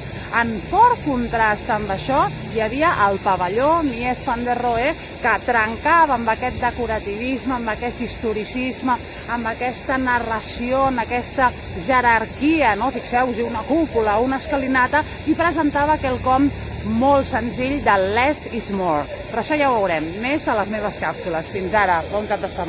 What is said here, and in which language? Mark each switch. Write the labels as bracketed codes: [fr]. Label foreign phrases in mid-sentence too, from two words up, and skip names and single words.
[ca] En fort contrast amb això hi havia el pavelló Mies van der Rohe, que trencava amb aquest decorativisme, amb aquest historicisme, amb aquesta narració, amb aquesta jerarquia, no? Fixeu-vos, una cúpula, una escalinata, i presentava quelcom molt senzill de [en] less is more. [ca] Però això ja ho veurem més a les meves càpsules. Fins ara, bon cap de setmana.